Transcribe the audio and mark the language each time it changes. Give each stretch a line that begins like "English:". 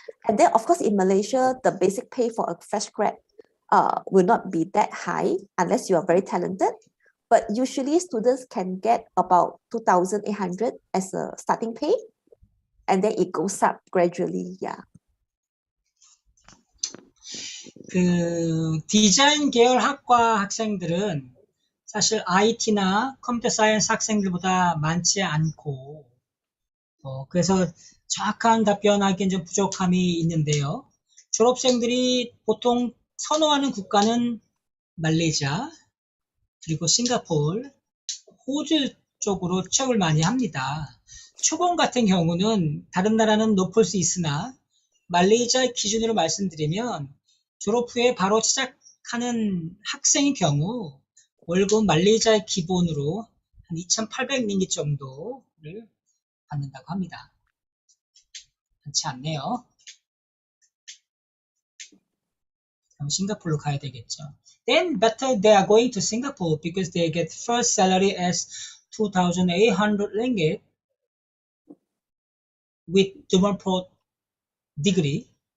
English: And then, of course, in Malaysia, the basic pay for a fresh grad will not be that high unless you are very talented. But usually, students can get about 2,800 as a starting pay, and then it goes up gradually. Yeah.
Korean: 그 디자인 계열 학과 학생들은 사실 IT나 컴퓨터 사이언스 학생들보다 많지 않고 그래서 정확한 답변하기엔 좀 부족함이 있는데요. 졸업생들이 보통 선호하는 국가는 말레이시아, 그리고 싱가포르, 호주 쪽으로 취업을 많이 합니다. 초봉 같은 경우는 다른 나라는 높을 수 있으나 말레이시아 기준으로 말씀드리면 졸업 후에 바로 시작하는 학생의 경우 월급 말레이시아의 기본으로 한 2,800링기 정도를 받는다고 합니다. 많지 않네요. 그럼 싱가포르로 가야 되겠죠.
English: Then better they are going to Singapore because they get first salary as 2,800 ringgit with double pro degree.